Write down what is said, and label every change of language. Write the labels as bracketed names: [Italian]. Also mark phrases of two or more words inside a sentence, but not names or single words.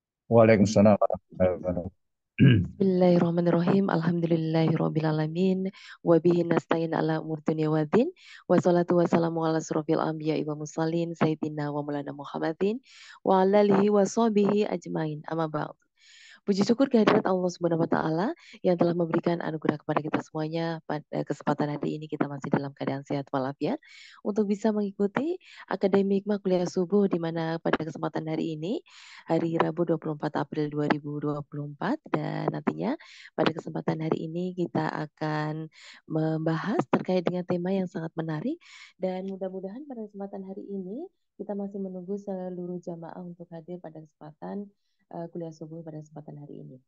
[Arabic] وعليكم السلام ورحمة الله وبركاته. بسم الله الرحمن الرحيم. الحمد لله رب العالمين. وبه نستعين على أمور الدنيا والدين. والصلاة والسلام على أشرف الأنبياء والمرسلين سيدنا ومولانا محمد وعلى آله وصحبه أجمعين. أما بعد. [Indonesian] Puji syukur kehadirat Allah [Arabic] سبحانه وتعالى [Indonesian] yang telah memberikan anugerah kepada kita semuanya. Pada kesempatan hari ini kita masih dalam keadaan sehat walafiat untuk bisa mengikuti akademik hikmah kuliah subuh, di mana pada kesempatan hari ini hari Rabu 24 April 2024, dan nantinya pada kesempatan hari ini kita akan membahas terkait dengan tema yang sangat menarik, dan mudah-mudahan pada kesempatan hari ini kita masih menunggu seluruh jamaah untuk hadir pada kesempatan kuliah subuh pada kesempatan hari ini.